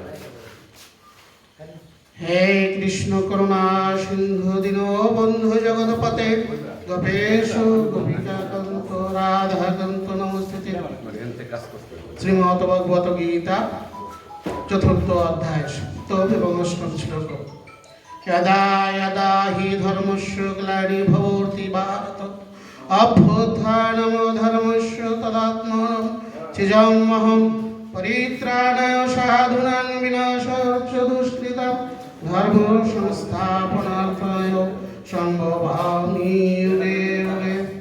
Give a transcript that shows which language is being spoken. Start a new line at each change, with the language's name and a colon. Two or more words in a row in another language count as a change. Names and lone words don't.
Sanskrit: হে কৃষ্ণ করুণা সিন্ধু দীনবন্ধু জগৎপতে গোপেশ গোপিকাকান্ত রাধাকান্ত নমস্তে।
Bangla: শ্রীমদ্ ভগবত গীতা চতুর্থ অধ্যায় সপ্তম এবং অষ্টম শ্লোক।
Sanskrit: यदा यदा हि धर्मस्य ग्लानिर्भवति भारत अभ्युत्थानं धर्मस्य तदात्मानं सृजाम्यहं परित्राणाय साधूनां विनाशाय च दुष्कृतां धर्म संस्थापनार्थाय सम्भवामि युगे युगे।